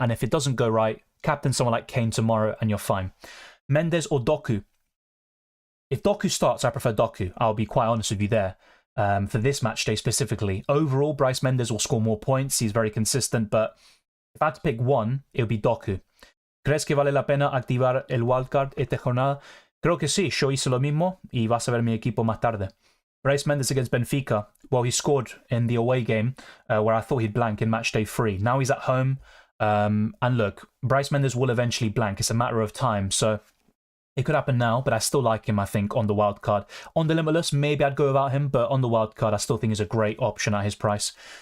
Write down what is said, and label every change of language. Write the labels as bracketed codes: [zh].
[en] And if it doesn't go right, captain someone like Kane tomorrow and you're fine. Mendes or Doku? If Doku starts, I prefer Doku. I'll be quite honest with you there. For this match day specifically. Overall, Bryce Mendes will score more points. He's very consistent, but if I had to pick one, it would be Doku. [es] ¿Crees que vale la pena activar el Wildcard esta jornada? Creo que sí, yo hice lo mismo y vas a ver mi equipo más tarde. [en] Bryce Mendes against Benfica. Well, he scored in the away game where I thought he'd blank in Matchday 3. Now he's at home. And look, Bryce Mendes will eventually blank. It's a matter of time. So it could happen now, but I still like him, I think, on the wildcard. On the Limitless, maybe I'd go without him, but on the wildcard, I still think he's a great option at his price.